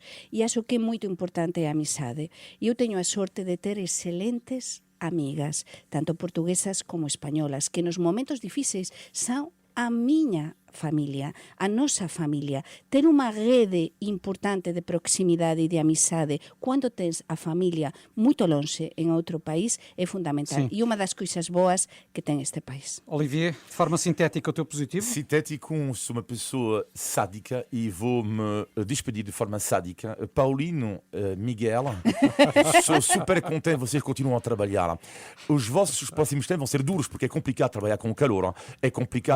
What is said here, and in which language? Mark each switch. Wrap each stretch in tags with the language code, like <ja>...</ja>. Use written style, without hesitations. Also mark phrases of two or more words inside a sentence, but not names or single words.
<gl>E acho que é moito importante a amizade. E eu teño a sorte de ter excelentes amigas, tanto portuguesas como españolas, que nos momentos difíceis son a miña familia, a nosa familia. Ter unha rede importante de proximidade e de amizade cando tens a familia moito lonxe en outro país é fundamental.</gl> <pt>Sim.</pt> <gl>E unha das coisas boas que ten este país.</gl> <pt>Olivier, de forma sintética, o teu positivo. Sintético, sou uma pessoa sádica e vou-me despedir de forma sádica. Paulino, Miguel, sou super contente, vocês continuam a trabalhar. Os vossos próximos tempos vão ser duros porque é complicado trabalhar com o calor, é complicado</pt>